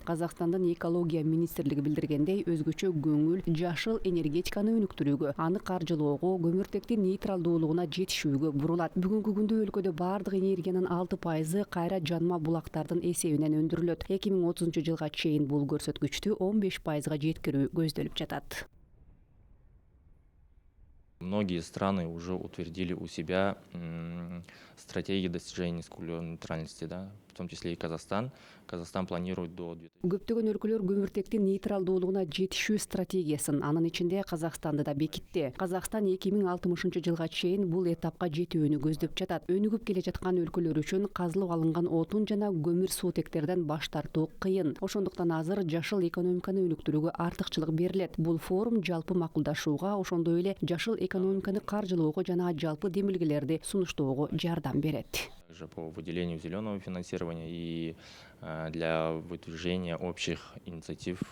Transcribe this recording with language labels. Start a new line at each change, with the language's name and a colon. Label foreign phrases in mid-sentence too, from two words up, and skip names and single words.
Kyrgyz: Казакстандын экология министрлиги билдиргендей, өзгөчө көңүл жашыл энергетиканы өнүктүрүүгө, аны каржылоого, көмүртектин нейтралдуулугуна жетишүүгө бурулат. Бүгүнкү күндө өлкөдө баардык энергиянын 6% кайра жанма булактардын эсебинен өндүрүлөт. 2030-жылга чейин бул көрсөткүчтү 15%га жеткирүү көздөлүп жатат.
Russian: Многие страны уже утвердили у себя стратегии достижения низкоуглеродной нейтральности, да, в том числе и Казахстан. Казахстан планирует до 2000.
Kyrgyz: Көптөгөн өлкөлөр көмүртектин нейтралдуулугуна жетишүү стратегиясын, анын ичинде Казакстанды да бекитти. Казакстан 2060-жылга чейин бул этапка жетүүнү көздөп жатат. Өнүгүп келе жаткан өлкөлөр үчүн казылып алынган отун жана көмүр суутектерден баш тартуу кыйын. Ошондуктан азыр жашыл экономиканы өнүктүрүүгө артыкчылык берилет. Бул форум жалпы макулдашууга, ошондой эле жашыл экономиканы каржылоого жана жалпы демилгелерди сунуштоого жардам берет.
Russian: Также по выделению зеленого финансирования и для выдвижения общих инициатив